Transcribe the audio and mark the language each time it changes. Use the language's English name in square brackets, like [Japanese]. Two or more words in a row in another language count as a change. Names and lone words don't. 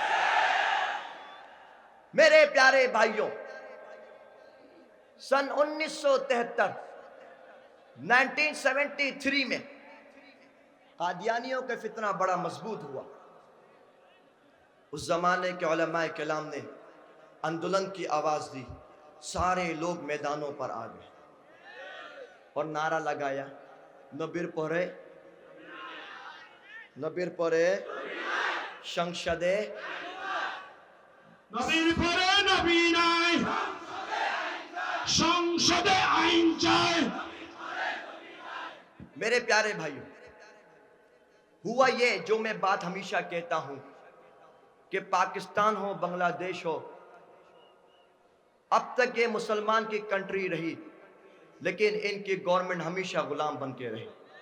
[Urdu] میرے پیارے بھائیوں، سن 1973 1973 میں قادیانیوں کا فتنہ بڑا مضبوط ہوا۔ اس زمانے کے علماء کرام نے اندولن کی آواز دی، سارے لوگ میدانوں پر آ گئے اور نعرہ لگایا، [Bangla] নবীর পরে সংসদে নবীর পরে নবী নাই, সংসদে আইন চাই। [Urdu] میرے پیارے بھائیوں، ہوا یہ جو میں بات ہمیشہ کہتا ہوں کہ پاکستان ہو بنگلہ دیش ہو، اب تک یہ مسلمان کی کنٹری رہی لیکن ان کی گورنمنٹ ہمیشہ غلام بن کے رہی۔